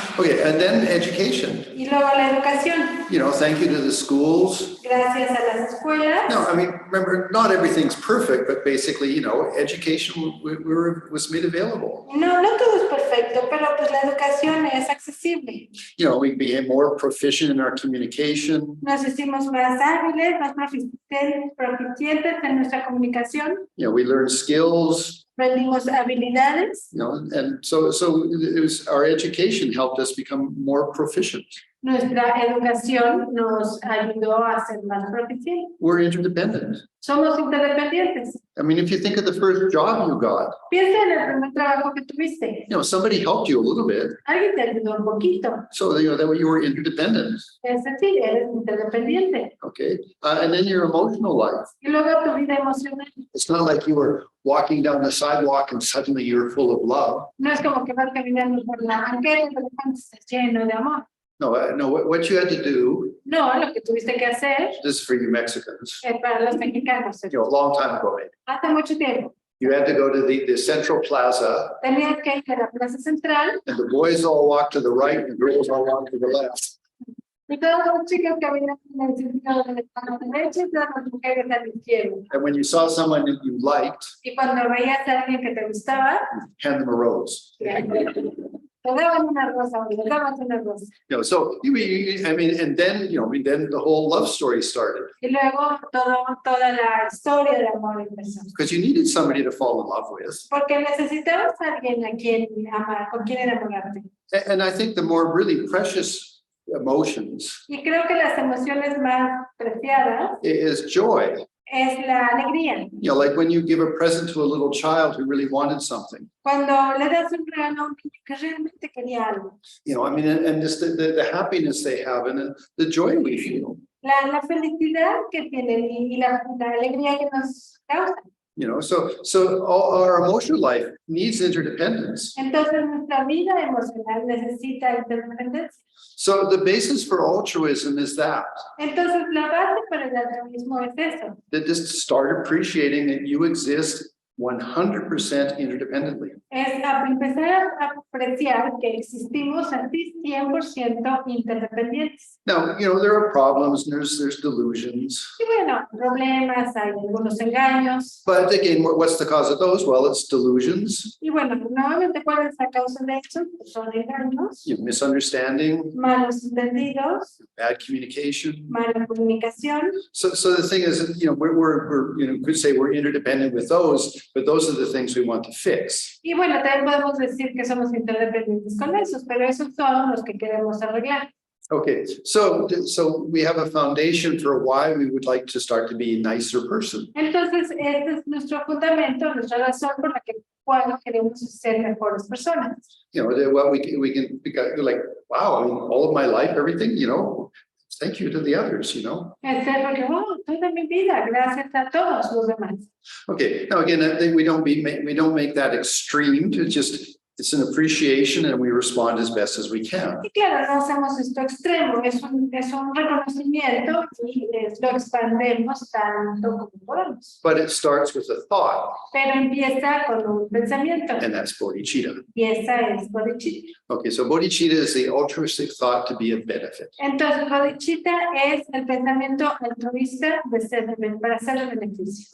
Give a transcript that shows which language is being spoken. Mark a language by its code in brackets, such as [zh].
[en] Okay, and then education. [es] Y luego la educación. [en] You know, thank you to the schools. [es] Gracias a las escuelas. [en] No, I mean, remember, not everything's perfect, but basically, you know, education was made available. [es] No, no todo es perfecto, pero pues la educación es accesible. [en] You know, we became more proficient in our communication. [es] Nos hicimos más hábiles, más proficientes en nuestra comunicación. [en] You know, we learned skills. [es] Aprendimos habilidades. [en] You know, and so it was our education helped us become more proficient. [es] Nuestra educación nos ayudó a ser más proficientes. [en] We're interdependent. [es] Somos interdependientes. [en] I mean, if you think of the first job you got, [es] Piensa en el primer trabajo que tuviste. [en] you know, somebody helped you a little bit. [es] Alguien te ayudó un poquito. [en] So, you know, that way you were interdependent. [es] Es decir, eres interdependiente. [en] Okay. And then your emotional life. [es] Y luego tu vida emocional. [en] It's not like you were walking down the sidewalk and suddenly you're full of love. [es] No es como que vas caminando por la banqueta y de repente estás lleno de amor. [en] No, what you had to do, [es] No, lo que tuviste que hacer [en] this is for you Mexicans, [es] para los mexicanos. [en] you know, a long time ago, maybe. [es] Hace mucho tiempo. [en] You had to go to the central plaza [es] Tenías que ir a la plaza central [en] and the boys all walk to the right and the girls all walk to the left. [es] Y todas las chicas caminan en el sentido de la derecha y todas las mujeres a la izquierda. [en] And when you saw someone that you liked, [es] Y cuando veías a alguien que te gustaba, [en] hand them a rose. [es] te daban una rosa, o le dabas una rosa. [en] You know, so I mean, and then, you know, I mean, then the whole love story started [es] Y luego toda la historia de amor empezó. [en] because you needed somebody to fall in love with. [es] Porque necesitabas a alguien a quien amar, con quien enamorarte. [en] And I think the more really precious emotions [es] Y creo que las emociones más preciadas [en] is joy. [es] es la alegría. [en] You know, like when you give a present to a little child who really wanted something. [es] Cuando le das un regalo a un niño que realmente quería algo. [en] You know, I mean, and just the happiness they have and the joy we feel. [es] La felicidad que tienen y la alegría que nos causa. [en] You know, so all our emotional life needs interdependence. [es] Entonces nuestra vida emocional necesita interdependencia. [en] So the basis for altruism is that [es] Entonces la base para el altruismo es eso. [en] just start appreciating that you exist 100% interdependently. [es] Es empezar a apreciar que existimos así 100% interdependientes. [en] Now, you know, there are problems and there's delusions. [es] Y bueno, problemas, hay algunos engaños. [en] But again, what's the cause of those? Well, it's delusions, [es] Y bueno, nuevamente, ¿cuál es la causa de eso? Pues son engaños, [en] misunderstanding, [es] malos entendidos, [en] bad communication. [es] mala comunicación. [en] So the thing is, you know, we're you know, could say we're interdependent with those, but those are the things we want to fix. [es] Y bueno, también podemos decir que somos interdependientes con esos, pero esos son los que queremos arreglar. [en] Okay, so we have a foundation for why we would like to start to be a nicer person. [es] Entonces, este es nuestro fundamento, nuestra razón por la que queremos ser mejores personas. [en] You know, what we can like, wow, I mean, all of my life, everything, you know, thank you to the others, you know. [es] Porque, oh, toda mi vida, gracias a todos los demás. [en] Okay, now again, I think we don't make that extreme to just, it's an appreciation and we respond as best as we can. [es] Y claro, no hacemos esto extremo, es un reconocimiento y lo expandemos tanto como podemos. [en] But it starts with a thought, [es] Pero empieza con un pensamiento, [en] and that's bodhicitta. [es] y esa es Bodhicitta. [en] Okay, so bodhicitta is the altruistic thought to be of benefit. [es] Entonces, Bodhicitta es el pensamiento altruista para ser de beneficio.